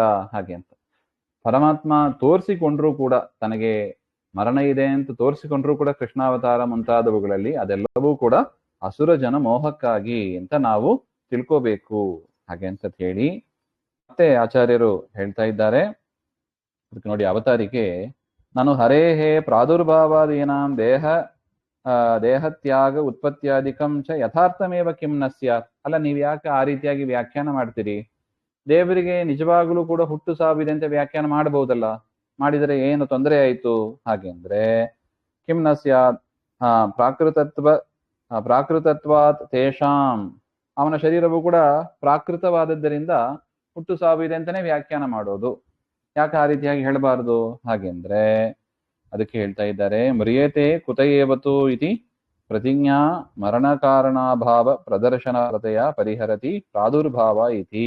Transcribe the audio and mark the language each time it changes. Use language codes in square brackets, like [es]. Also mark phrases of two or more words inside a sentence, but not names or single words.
[kn] ಹಾಗೆ ಅಂತ ಪರಮಾತ್ಮ ತೋರಿಸಿಕೊಂಡ್ರೂ ಕೂಡ, ತನಗೆ ಮರಣ ಇದೆ ಅಂತ ತೋರಿಸಿಕೊಂಡ್ರೂ ಕೂಡ ಕೃಷ್ಣಾವತಾರ ಮುಂತಾದವುಗಳಲ್ಲಿ ಅದೆಲ್ಲವೂ ಕೂಡ ಅಸುರ ಜನ ಮೋಹಕ್ಕಾಗಿ ಅಂತ ನಾವು ತಿಳ್ಕೋಬೇಕು. ಹಾಗೆ ಅಂತ ಹೇಳಿ ಮತ್ತೆ ಆಚಾರ್ಯರು ಹೇಳ್ತಾ ಇದ್ದಾರೆ. ಅದಕ್ಕೆ ನೋಡಿ ಅವತಾರಿಕೆ, [sa] ನಾನು ಹರೇಹೇ ಪ್ರಾದುರ್ಭಾವಾದೀನಾಂ ದೇಹತ್ಯಾಗ ಉತ್ಪತ್ತಿಯಾದಿಕಂ ಚ ಯಥಾರ್ಥಮೇವ ಕಿಂ ನ ಸ್ಯಾತ್. [kn] ಅಲ್ಲ, ನೀವು ಯಾಕೆ ಆ ರೀತಿಯಾಗಿ ವ್ಯಾಖ್ಯಾನ ಮಾಡ್ತೀರಿ? ದೇವರಿಗೆ ನಿಜವಾಗಲೂ ಕೂಡ ಹುಟ್ಟು ಸಾವಿದೆ ಅಂತ ವ್ಯಾಖ್ಯಾನ ಮಾಡಬಹುದಲ್ಲ, ಮಾಡಿದರೆ ಏನು ತೊಂದರೆ ಆಯಿತು? ಹಾಗೆ ಅಂದ್ರೆ [sa] ಕಿಂ ನ ಸ್ಯಾತ್ ಪ್ರಾಕೃತತ್ವಾತ್ ತೇಷಾಂ, [kn] ಅವನ ಶರೀರವು ಕೂಡ ಪ್ರಾಕೃತವಾದದ್ದರಿಂದ ಹುಟ್ಟು ಸಾವಿದೆ ಅಂತಾನೆ ವ್ಯಾಖ್ಯಾನ ಮಾಡೋದು. ಯಾಕೆ ಆ ರೀತಿಯಾಗಿ ಹೇಳಬಾರದು? ಹಾಗೆಂದ್ರೆ ಅದಕ್ಕೆ ಹೇಳ್ತಾ ಇದ್ದಾರೆ, [sa] ಮ್ರಿಯತೆ ಕುತಯೇವತು ಇತಿ ಪ್ರತಿಜ್ಞಾ ಮರಣ ಕಾರಣಾಭಾವ ಪ್ರದರ್ಶನತೆಯ ಪರಿಹರತಿ ಪ್ರಾದುರ್ಭಾವ ಇತಿ.